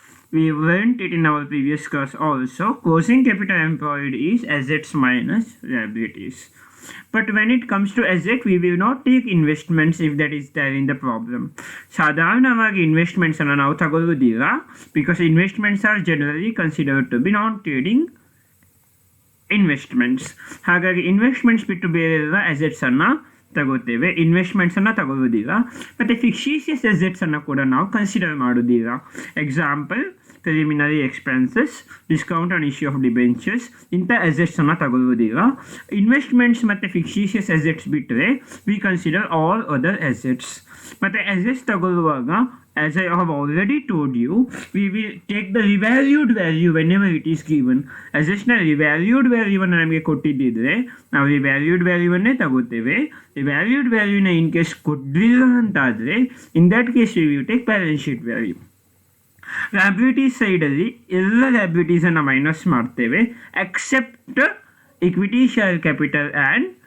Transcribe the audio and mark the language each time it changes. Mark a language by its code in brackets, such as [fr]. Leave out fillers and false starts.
[en] We learned it in our previous class also. Closing capital employed is assets minus liabilities. But when it comes to asset, we will not take investments if that is there in the problem. [kn] ಸಾಧಾರಣವಾಗಿ investments ಅನ್ನು ನಾವು ತಗೊಳ್ಳುವುದಿಲ್ಲ, [en] because investments are generally considered to be non-trading investments. [kn] ಹಾಗಾಗಿ investments ಬಿಟ್ಟು ಬೇರೆ ಎಲ್ಲ ಅಸೆಟ್ಸನ್ನು ತಗೋತೇವೆ, ಇನ್ವೆಸ್ಟ್ಮೆಂಟ್ಸನ್ನು ತಗೊಳ್ಳೋದಿಲ್ಲ. ಮತ್ತು ಫಿಕ್ಸಿಷಿಯಸ್ ಅಸೆಟ್ಸನ್ನು ಕೂಡ ನಾವು ಕನ್ಸಿಡರ್ ಮಾಡೋದಿಲ್ಲ. [en] example preliminary expenses, discount on issue of debentures, [kn] ಇಂಥ ಅಸೆಟ್ಸನ್ನು ತಗೊಳ್ಳೋದಿಲ್ಲ. [en] Investments ಮತ್ತು fictitious assets ಬಿಟ್ಟರೆ we consider all other assets. [kn] ಮತ್ತು ಅಸೆಟ್ಸ್ ತಗೊಳ್ಳುವಾಗ, [en] as I have already told you, we will take the revalued value whenever it is given. [kn] Assets na revalued value ಅನ್ನು ನಮಗೆ ಕೊಟ್ಟಿದ್ದಿದ್ರೆ ನಾವು revalued value ಅನ್ನೇ ತಗೋತೇವೆ. [en] revalued value ನ in case [kn] ಕೊಡಲಿಲ್ಲ ಅಂತಾದರೆ [en] In that case we will take balance sheet value. liabilities [kn] ಸೈಡಲ್ಲಿ ಎಲ್ಲ liabilitiesಅನ್ನು minus ಮಾಡ್ತೇವೆ [en] except equity share capital and